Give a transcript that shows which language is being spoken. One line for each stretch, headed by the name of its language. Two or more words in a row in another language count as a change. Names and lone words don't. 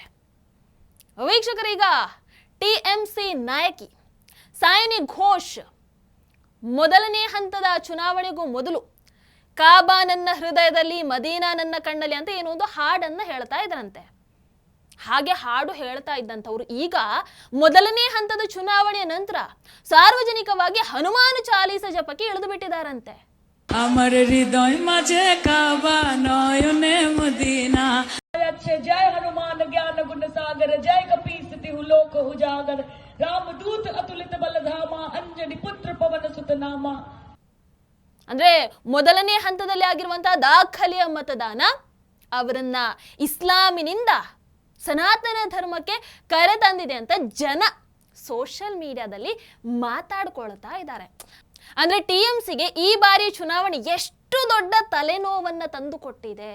Kannada: ವೀಕ್ಷಕರೀಗ TMC ನಾಯಕಿ ಸಾಯಿನಿ ಘೋಷ್ ಮೊದಲನೇ ಹಂತದ ಚುನಾವಣೆಗೂ ಮೊದಲು ಕಾಬಾ ನನ್ನ ಹೃದಯದಲ್ಲಿ, ಮದೀನಾ ನನ್ನ ಕಣ್ಣಲ್ಲಿ ಅಂತ ಏನೋ ಒಂದು ಹಾಡನ್ನ ಹೇಳ್ತಾ ಇದ್ರಂತೆ. ಹಾಗೆ ಹಾಡು ಹೇಳ್ತಾ ಇದ್ದಂಥವ್ರು ಈಗ ಮೊದಲನೇ ಹಂತದ ಚುನಾವಣೆಯ ನಂತರ ಸಾರ್ವಜನಿಕವಾಗಿ ಹನುಮಾನ ಚಾಲೀಸ ಜಪಕ್ಕೆ ಇಳಿದು ಬಿಟ್ಟಿದ್ದಾರಂತೆ.
Bangla: আমার হৃদয় মাঝে কাবা নয়নে মদিনা
Hindi: अच्छे जय हनुमान ज्ञान गुण सागर जय कपीसति लोक उजागर रामदूत अतुलित बलधामा अंजनी पुत्र पवन सुत नामा.
Kannada: ಅಂದ್ರೆ ಮೊದಲನೇ ಹಂತದಲ್ಲಿ ಆಗಿರುವಂತಹ ದಾಖಲೆಯ ಮತದಾನ ಅವರನ್ನ ಇಸ್ಲಾಮಿನಿಂದ ಸನಾತನ ಧರ್ಮಕ್ಕೆ ಕರೆತಂದಿದೆ ಅಂತ ಜನ
English: social mediaದಲ್ಲಿ
Kannada: ಮಾತಾಡ್ಕೊಳ್ತಾ ಇದ್ದಾರೆ. ಅಂದ್ರೆ TMCಗೆ ಈ ಬಾರಿ ಚುನಾವಣೆ ಎಷ್ಟು ದೊಡ್ಡ ತಲೆನೋವನ್ನ ತಂದುಕೊಟ್ಟಿದೆ.